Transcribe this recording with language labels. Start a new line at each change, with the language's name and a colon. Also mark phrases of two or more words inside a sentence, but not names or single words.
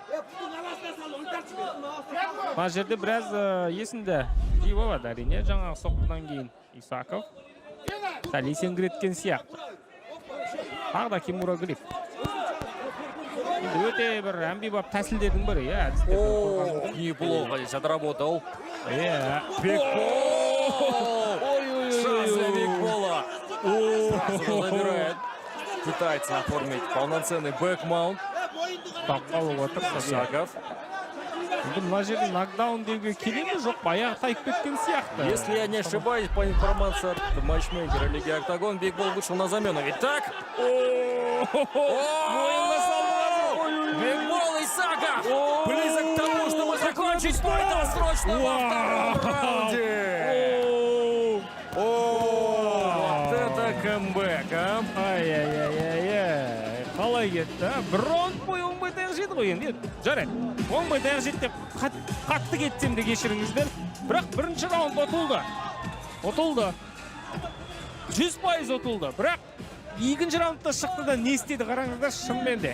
Kazakh: Мына жерде біраз есінде жей болады, әрине, жаңағы соққыдан кейін Исаков. Сәл есеңгіреткен сияқты. Тағы да Кимура Гриф. Өте бір әмбебап тәсілдердің бірі,
Russian: Неплохо здесь отработал. Бекбол! Шанс для Бекбола. Сразу забирает. Пытается оформить полноценный бэкмаунт. Исаков.
Kazakh: Мына жерде нокдаун деуге келе ме, жоқ, аяғы тайып кеткен сияқты.
Russian: Если я не ошибаюсь, по информации от матчмейкера Лиги Октагон, Бекбол вышел на замену. Итак, Бекбол Исаков близок к тому, чтобы закончить бой досрочно во втором раунде. Вот это камбэк, а? Ай-яй-яй-яй.
Kazakh: Қалай кетті, бір раунд бойы оңбай таяқ жеді ғой енді. Жарайды, оңбай таяқ жеді деп қатты кетсем де кешіріңіздер. Бірақ бірінші раунд ұтылды. 100% ұтылды. Бірақ екінші раундта шықты да не істеді қараңыздар, шынымен де.